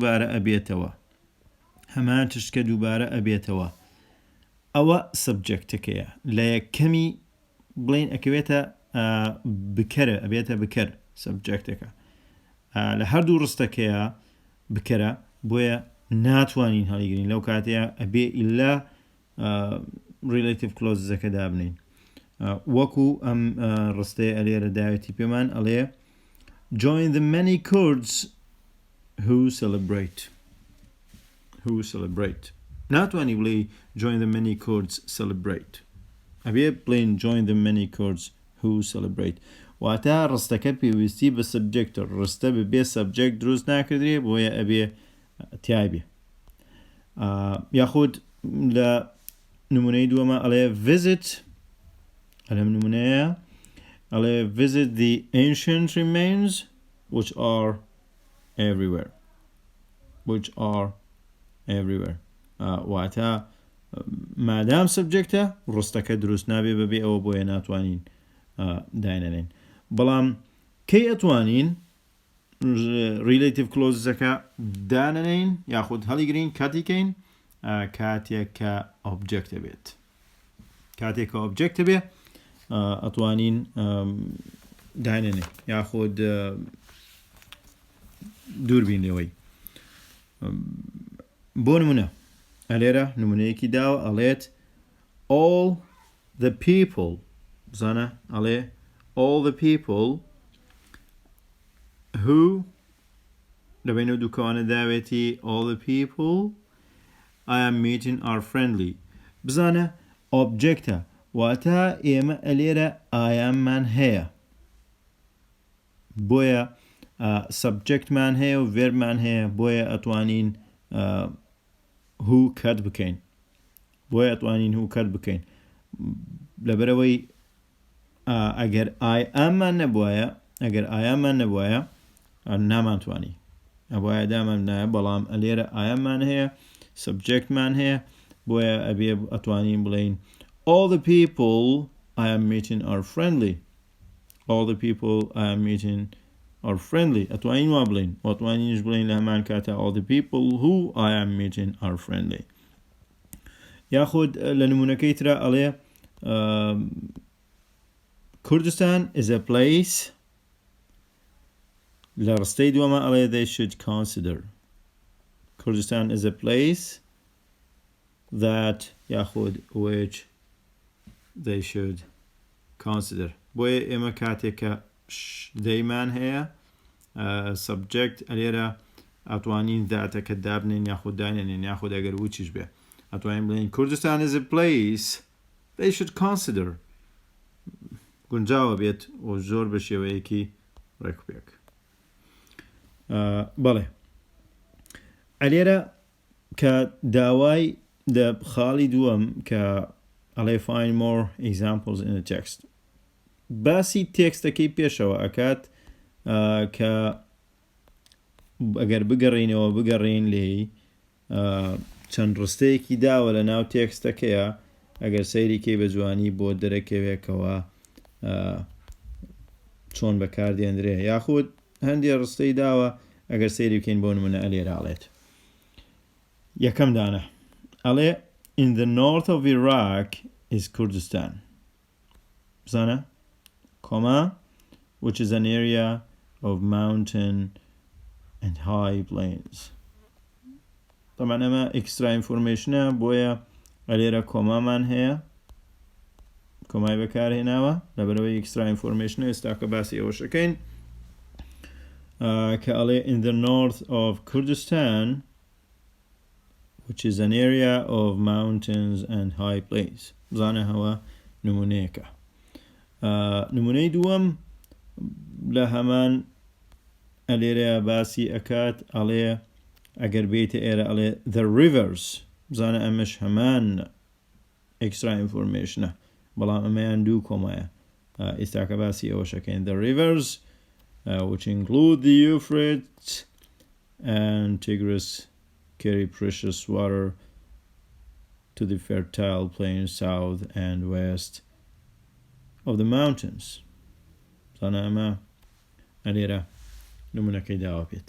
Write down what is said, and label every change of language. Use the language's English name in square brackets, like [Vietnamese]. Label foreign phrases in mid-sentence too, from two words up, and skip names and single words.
[Central Kurdish] دووبارە ئەبێتەوە ئەوە سەبجەکتەکەیە لە یەکەمی بڵین ئەکەوێتە بکەرە ئەبێتە بکەر سەبجەکتەکە لە هەردوو ڕستەکەیە بکەرە بۆیە ناتوانین هەڵیگرین لەو کاتەیە ئەبێ ئیلا [English] relative clausesەکە [Central Kurdish] دابنین وەکو ئەم ڕستەیە ئەلێرە داوێتی پێمان ئەڵێ [English] join the many Kurds who celebrate. [Central Kurdish] ناتوانی بڵێ [English] join the many Kurds celebrate [Central Kurdish] ئەبێ بڵێن [English] join the many Kurds who celebrate [Central Kurdish] واتە ڕستەکە پێویستی بە سەبجەکتە ڕستە ببێ سەبجەکت دروست ناکردرێ بۆیە ئەبێ تیای بێ. یاخود لە نمونەی دووەمە ئەڵێ visit ئەلەم نمونەیە ئەڵێ [English] visit the ancient remains which are everywhere [Central Kurdish] واتە مادام سەبجەکتە ڕستەکە دروست نابێ بەبێ ئەوە بۆیە ناتوانین داینەنین. بەڵام کەی ئەتوانین [English] relative clausesەکە [Central Kurdish] دانەنین یاخود هەڵیگرین کاتیکەین کاتێک کە objectە بێت ئەتوانین داینەنین یاخود دووربین لێوەی. بۆ نمونە ئەلێرە نمونەیەکی داوە ئەڵێت [English] all the people [Central Kurdish] بزانە ئەڵێ [English] all the people who [Central Kurdish] لەبینە دووکەوانە داوێتی [English] all the people I am meeting are friendly [Central Kurdish] بزانە objectە واتە ئێمە ئەلێرە [English] I am [Central Kurdish] مان هەیە بۆیە subjectمان هەیە و verbمان هەیە بۆیە ئەتوانین who کات بکەین لەبەرەوەی ئەگەر [English] I am [Central Kurdish] مان نەبوایە نامانتوانی ئەبایە دامان نایە بەڵام ئەلێرە [English] I am [Central Kurdish] مان هەیە subjectمان هەیە بۆیە ئەبێ ئەتوانین بڵین [English] all the people I am meeting are friendly [Central Kurdish] ئەتوانین وا بڵین ئەتوانینش بڵین لە هەمان کاتە [English] all the people who I am meeting are friendly. یاخود لە نمونەکەی ترە ئەڵێ Kurdistan is a place لە ڕستەی دووەمە ئەڵێ they should consider Kurdistan is a place that یاخود which they should consider بۆیە ئێمە کاتێکە دەیمان هەیە [Central Kurdish] subject ئەلێرە ئەتوانین ذاتەکە دابنین یاخود داینێنین یاخود ئەگەر وچیش بێ ئەتوانین بڵێن [English] Kurdistan is a place they should consider [Central Kurdish] گونجاوە بێت و زۆر بە شێوەیەکی ڕێکوپێک. بەڵێ ئەلێرە کە داوای خاڵی دووەم کە ئەڵێ [English] find more examples in the text [Central Kurdish] باسی تێکستەکەی پێشەوە ئەکات کە ئەگەر بگەڕین لێی چەند ڕستەیەکی داوە لە ناو تێکستەکەیە ئەگەر سەیریکەی بە جوانی بۆ دەرەکەوێکەوە چۆن بەکاردێنرێ یاخود هەندێک ڕستەی داوە ئەگەر سەیری بکەین بۆ نمونە ئەلێراڵێت. یەکەم دانە ئەڵێ [English] in the north of Iraq is Kurdistan بزانە comma which is an area of mountain and high plains. [Central Kurdish] طبعا ئەمە [English] extra informationە [Central Kurdish] بۆیە ئەلێرە کۆمامان هەیە کۆمای بەکارهێناوە لەبەرەوەی [English] extra informationە [Central Kurdish] ئێستا کە باسی ئەوەشەکەین کە ئەڵێ [English] in the north of Kurdistan which is an area of mountains and high plains. [Central Kurdish] بزانە هەوە نمونەیەکە. نمونەی دووەم لە هەمان ئەلێرە باسی ئەکات ئەڵێ ئەگەر بێتە ئێرە ئەڵێ [English] the rivers [Central Kurdish] بزانە ئەمەش هەمان extra informationە بەڵام ئەمەیان دوو کۆمایە ئێستا کە باسی ئەوەشەکەین [English] the rivers which include the Euphrates and Tigris carry precious water to the fertile plains south and west of the mountains. [Central Kurdish] زانە ئەمە ئەلێرە نمونەکەی داوا بێت.